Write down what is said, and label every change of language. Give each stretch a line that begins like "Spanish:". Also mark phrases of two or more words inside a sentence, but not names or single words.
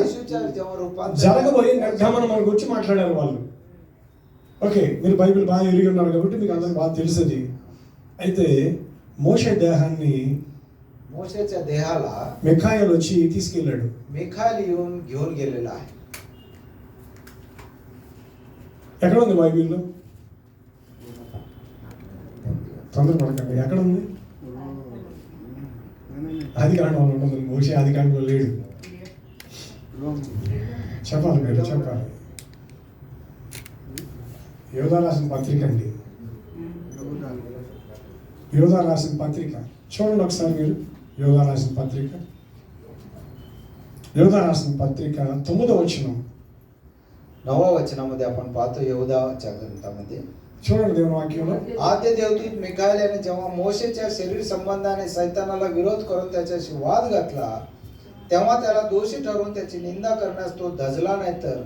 Marathi: येशूच्या जेव्हा रूपांतर
Telugu: జరగబోయే నిర్గమనం మన గురించి మాట్లాడారు వాళ్ళు. ఓకే, మీరు బైబిల్ బాగా ఎరిగి ఉన్నారు కాబట్టి మీకు అందరికి బాగా తెలుసది. అయితే మోషే దేహాన్ని
Marathi: मोशेच्या देहाला
Telugu: మిఖాయేలు వచ్చి తీసుకెళ్ళాడు.
Marathi: मिखाएल येऊन घेऊन गेलेला आहे.
Telugu: ఎక్కడ ఉంది బైబిల్లో? తొందరపడకండి. ఎక్కడ ఉంది? ఆదికాండంలో ఉండదు. మోషే ఆదికాండంలో లేడు. చెప్పాలి, మీరు చెప్పాలి. యోధా రాసిన పత్రిక అండి. యోధా రాసిన పత్రిక చూడండి ఒకసారి మీరు. యోధా రాసిన పత్రిక 9వ వచనం
Marathi: 9व्या वचनामध्ये आपण पाहतो यहूदाच्या ग्रंथामध्ये.
Telugu: చూడండి దేవుని వాక్యంలో.
Marathi: आद्य देवदूत मिखाएल याने जेव्हा मोशेच्या शरीर संबंधाने सैतानाला विरोध करून त्याच्याशी वाद घातला तेव्हा त्याला दोषी ठरवून त्याची निंदा करण्यास तो धजला नाही तर